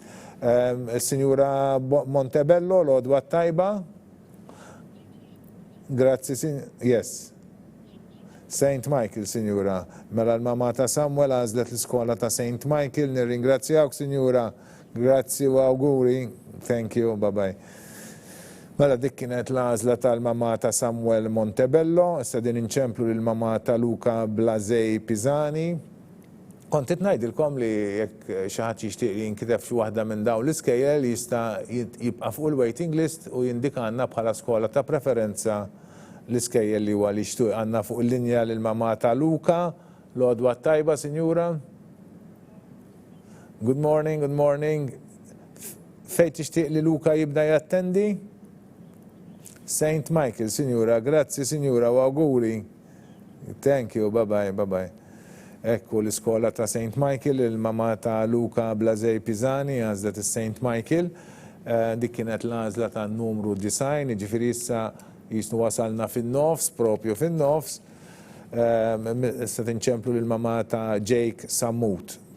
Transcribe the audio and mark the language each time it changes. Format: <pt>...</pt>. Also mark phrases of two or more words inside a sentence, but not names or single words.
<mt>Is-Sinjura Montebello, l-għodwa tajba. Grazzi, yes. St. Michael, Sinjura. Mela l-mama ta' Samuel għażlet l-iskola ta' St. Michael. Nirringrazzjawk, Sinjura. Grazzi u auguri.</mt> <en>Thank you, bye-bye.</en> <mt>Mela dik kienet l-għażla tal-mama ta' Samuel Montebello. Issa din inċemplu lill-mama ta' Luca Blazej Pisani. Kontit ngħidilkom li jekk xi ħadd jixtieq li jinkiteb xi waħda minn dawn l-iskejjel jista' jibqa' fuq il-</mt> <en>waiting list</en> <mt>u jindikanna bħala skola ta' preferenza l-iskejjel li huwa li xtuq għandna fuq il-linja lill-mama ta' Luca, l-għodwa tajba, Sinjura.</mt> <en>Good morning.</en> <mt>Fejn tixtieq li Luca jibda jattendi? St. Michael, Sinjura, grazzi, Sinjura, u auguri.</mt> <en>Thank you, bye-bye.</en> <mt>Ekku l-iskola ta' St. Michael, il-mama ta' Luca Blazej Pisani, għażlet St. Michael. Dik kienet l-għażla ta' numru 9, ġifieri issa jisnu wasalna fin-nofs, propju fin-nofs. Issa tinċemplu lill-mama ta' Jake Sammut.</mt>